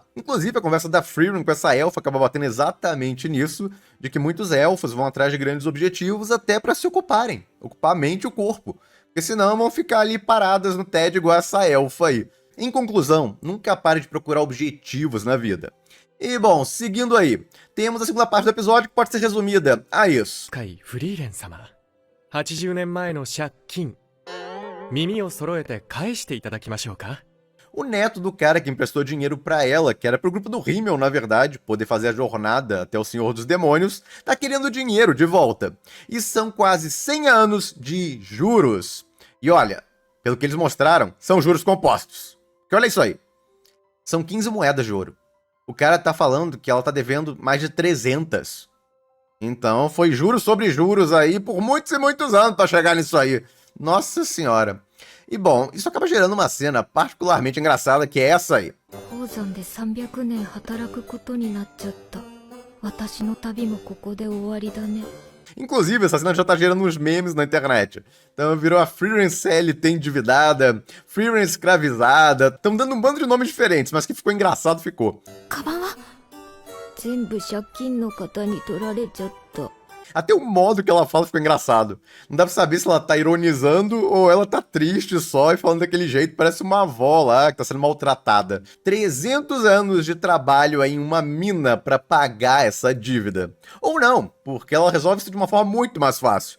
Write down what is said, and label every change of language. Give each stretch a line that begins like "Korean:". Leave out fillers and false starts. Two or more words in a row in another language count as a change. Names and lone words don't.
Portuguese: Inclusive, a conversa da Frieren com essa elfa acaba batendo exatamente nisso, de que muitos elfos vão atrás de grandes objetivos até pra se ocuparem, ocupar a mente e o corpo. Porque senão vão ficar ali paradas no TED igual essa elfa aí. Em conclusão, nunca pare de procurar objetivos na vida. E bom, seguindo aí, temos a segunda parte do episódio que pode ser resumida a isso.
Japanese: 海フリーレン様、80年前の借金、耳を揃えて返していただきましょうか。
Portuguese: O neto do cara que emprestou dinheiro pra ela, que era pro grupo do Himmel, na verdade, poder fazer a jornada até o Senhor dos Demônios, tá querendo dinheiro de volta. E são quase 100 anos de juros. E olha, pelo que eles mostraram, são juros compostos. Porque olha isso aí. São 15 moedas de ouro. O cara tá falando que ela tá devendo mais de 300. Então foi juros sobre juros aí por muitos e muitos anos pra chegar nisso aí. Nossa senhora. E bom, isso acaba gerando uma cena particularmente engraçada, que é essa aí.
Japanese: 鉱山で300年働くことになっちゃった。私の旅もここで終わりだね。
Portuguese: Inclusive, essa cena já tá gerando uns memes na internet. Então virou a Frieren CLT endividada, Frieren escravizada. Estão dando um bando de nomes diferentes, mas que ficou engraçado, ficou.
Japanese: カバンは全部借金の方に取られちゃった。
Portuguese: Até o modo que ela fala ficou engraçado. Não dá pra saber se ela tá ironizando ou ela tá triste só e falando daquele jeito. Parece uma avó lá que tá sendo maltratada. 300 anos de trabalho aí em uma mina pra pagar essa dívida. Ou não, porque ela resolve isso de uma forma muito mais fácil.